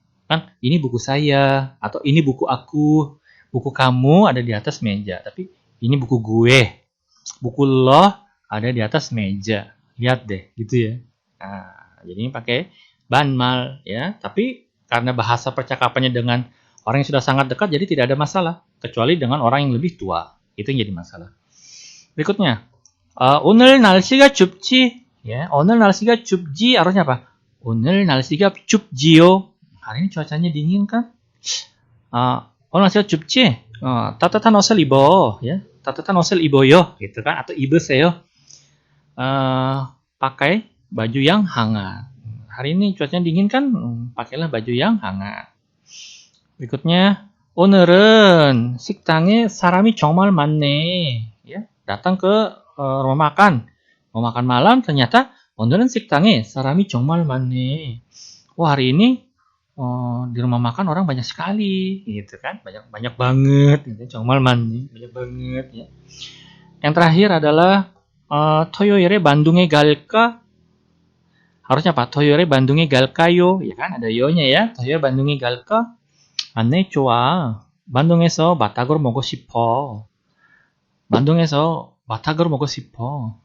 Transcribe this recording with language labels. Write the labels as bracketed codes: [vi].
[id] Kan ini buku saya atau ini buku aku. Buku kamu ada di atas meja, tapi ini buku gue. Buku lo ada di atas meja. Lihat deh, gitu ya. Nah, jadi ini pakai banmal ya, tapi karena bahasa percakapannya dengan orang yang sudah sangat dekat jadi tidak ada masalah, kecuali dengan orang yang lebih tua. Itu yang jadi masalah. Berikutnya, [ko] 오늘 날씨가 춥지? [id] Ya, [ko] 오늘 날씨가 춥지 [id] harusnya apa? [ko] 오늘 날씨가 춥지요. [id] Hari ini cuacanya dingin kan? [ko] 오늘 날씨가 춥지? 따뜻한 옷을 입어. [id] Ya, [ko] 따뜻한 옷을 입어요. [id] Gitu kan? Atau 입으세요. Pakai baju yang hangat. Hari ini cuacanya dingin kan? Pakailah baju yang hangat. [ko] Berikutnya, 오늘은 식당에 사람이 정말 많네. [id] Ya, datang ke rumah makan. Mau makan malam ternyata [ko] 오늘은 식당에 사람이 정말 많네. [id] Wah, hari ini di rumah makan orang banyak sekali, gitu kan? Banyak banget, gitu. [ko] 정말 많네, [id] banyak banget ya. Yang terakhir adalah [ko] 토요일에 만둥에 갈까? [id] harusnya apa? [ko] 토요일에 만둥에 갈까요? [id] Ya kan? Ada yo-nya ya. [ko] 토요일에 만둥에 갈까? 안내 좋아. 만둥에서 마타고를 먹고 싶어. 만둥에서 마타고를 먹고 싶어.